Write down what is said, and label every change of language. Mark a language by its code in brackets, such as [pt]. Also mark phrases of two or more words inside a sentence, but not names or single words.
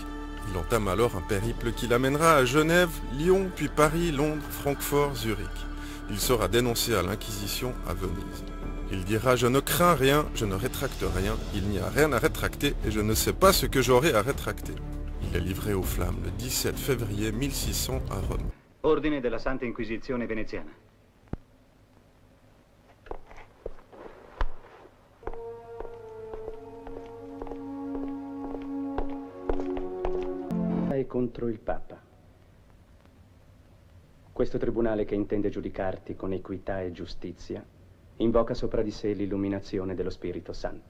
[fr] Il entame alors un périple qui l'amènera à Genève, Lyon, puis Paris, Londres, Francfort, Zurich. Il sera dénoncé à l'Inquisition à Venise. Il dira « Je ne crains rien, je ne rétracte rien, il n'y a rien à rétracter et je ne sais pas ce que j'aurai à rétracter. » Il est livré aux flammes le 17 février 1600 à Rome. [it] Ordine della Santa Inquisizione veneziana. È contro il Papa. Questo tribunale che intende giudicarti con equità e giustizia invoca sopra di sé l'illuminazione dello Spirito Santo.